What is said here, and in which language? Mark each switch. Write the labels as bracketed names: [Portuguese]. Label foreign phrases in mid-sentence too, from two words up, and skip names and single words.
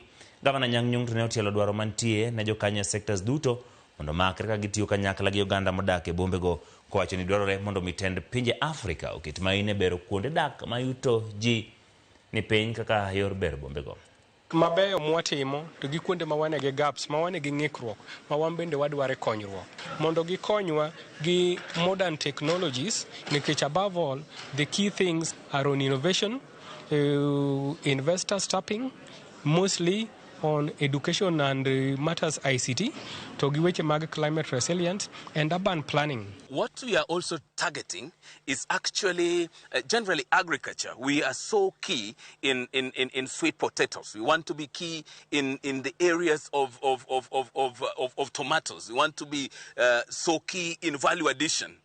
[Luo (Kenya and Tanzania)] Gavana Nyang' Nyong'o ne otielo dwaro mantie ne jokanyo sectors duto mondo makre ka gitiyo kanyakla gi oganda modak e bombe go kowacho ni dwarore mondo mitend pinje Afrika oket maine bero kuonde dak ma yuto ji ni piny kaka yor bero bombe go. Mabeyo mwatimo to gi kuonde ma wane gi gaps ma wane gi ng'ikruok ma wan bende wadware konyruok mondo gikonywa gi [English] modern technologies [Luo (Kenya and Tanzania)] nikech [English] above all the key things are on innovation, investors tapping mostly on education and matters ICT [Luo (Kenya and Tanzania)] to gi weche mag [English] climate resilience and urban planning. What we are also targeting is actually generally agriculture. We are so key in sweet potatoes. We want to be key in the areas of tomatoes. We want to be so key in value addition.